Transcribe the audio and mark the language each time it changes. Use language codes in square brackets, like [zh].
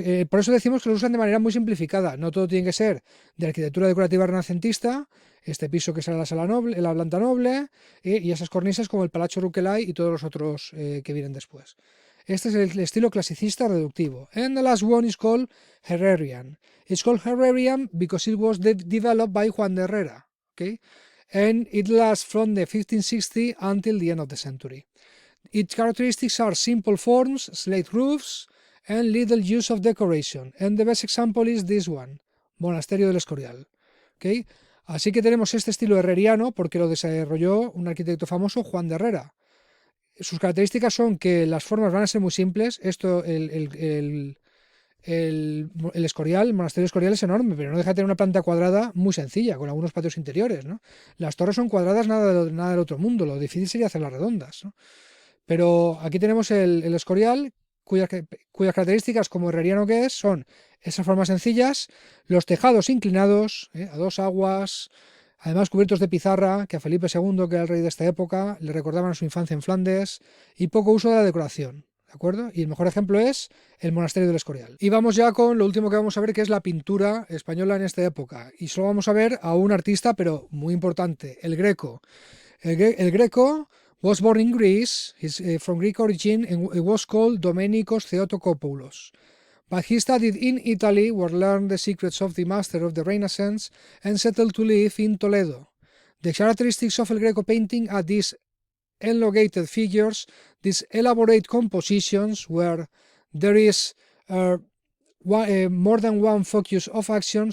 [es] Por eso decimos que lo usan de manera muy simplificada, no todo tiene que ser de arquitectura decorativa renacentista, este piso que será la sala noble, la planta noble, y esas cornisas como el Palazzo Rucellai y todos los otros que vienen después. Este es el estilo clasicista reductivo. [en] And the last one is called Herrerian. It's called Herrerian because it was developed by Juan de Herrera. Okay? And it lasts from the 1560 until the end of the century. Its characteristics are simple forms, slate roofs, and little use of decoration. And the best example is this one, Monasterio del Escorial. Okay? [es] Así que tenemos este estilo herreriano porque lo desarrolló un arquitecto famoso, Juan de Herrera. Sus características son que las formas van a ser muy simples. Esto, el Escorial, el monasterio Escorial es enorme, pero no deja de tener una planta cuadrada muy sencilla, con algunos patios interiores, ¿no? Las torres son cuadradas, nada del otro mundo, lo difícil sería hacerlas redondas, ¿no? Pero aquí tenemos el Escorial, cuyas características como herreriano que es, son esas formas sencillas, los tejados inclinados, a 2 aguas, además cubiertos de pizarra, que a Felipe II, que era el rey de esta época, le recordaban a su infancia en Flandes, y poco uso de la decoración, ¿de acuerdo? Y el mejor ejemplo es el Monasterio del Escorial. Y vamos ya con lo último que vamos a ver, que es la pintura española en esta época. Y solo vamos a ver a un artista, pero muy importante, el Greco. [en] El Greco was born in Greece, he's from Greek origin, and it was called Domenikos Theotokopoulos. But he studied in Italy, where learned the secrets of the master of the Renaissance, and settled to live in Toledo. The characteristics of El Greco painting are these elongated figures, these elaborate compositions where there is more than one focus of action.